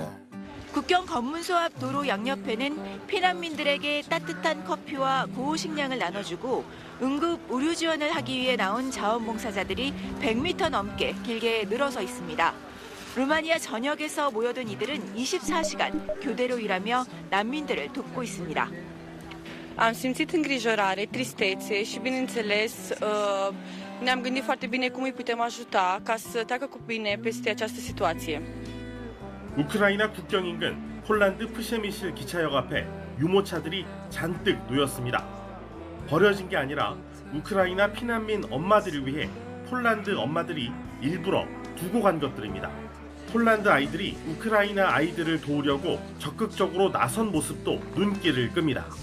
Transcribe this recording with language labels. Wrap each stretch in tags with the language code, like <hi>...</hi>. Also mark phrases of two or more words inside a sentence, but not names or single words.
<ko>국경 검문소 앞 도로 양옆에는 피난민들에게 따뜻한 커피와 고우 식량을 나눠주고 응급 의료 지원을 하기 위해 나온 자원봉사자들이 100m 넘게 길게 늘어서 있습니다. 루마니아 전역에서 모여든 이들은 24시간 교대로 일하며 난민들을 돕고 있습니다.</ko> <ro>Am simțit îngrijorare, tristețe și, bineînțeles, ne-am gândit foarte bine cum îi putem ajuta ca să treacă cu bine peste această situație.</ro> <ko>우크라이나 국경 인근 폴란드 프셰미실 기차역 앞에 유모차들이 잔뜩 놓였습니다. 버려진 게 아니라 우크라이나 피난민 엄마들을 위해 폴란드 엄마들이 일부러 두고 간 것들입니다. 폴란드 아이들이 우크라이나 아이들을 도우려고 적극적으로 나선 모습도 눈길을 끕니다.</ko>